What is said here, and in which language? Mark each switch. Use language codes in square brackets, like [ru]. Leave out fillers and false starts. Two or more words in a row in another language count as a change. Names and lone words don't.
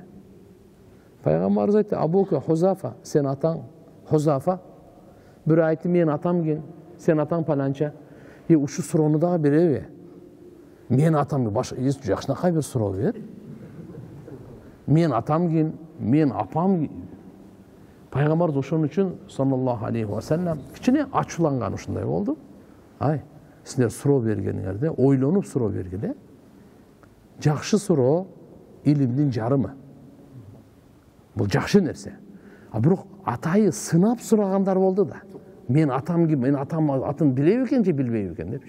[ky] Пайгамбарыбыз айтты, абука Хузафа, сен атаң Хузафа. Бир айтты, мен атам ким, сен атаң паланча. Ушу суроону дагы береби? Мен атам баш жакшынакай бир суроо бер. Мен атам ким, мен апам ким. Пайгамбарыбыз ошон үчүн [ar] صلى الله عليه وسلم [ky] кичине ачууланган ушундай болду. Ай, силер суроо бергениңерде ойлонуп суроо бергиле. Жакшы суроо илимдин жарымы. Бул жакшы нерсе. А бирок атайы сынап сурагандар болду да. Мен атам ким, мен атам атын билеби экен же билбейби экен депчи.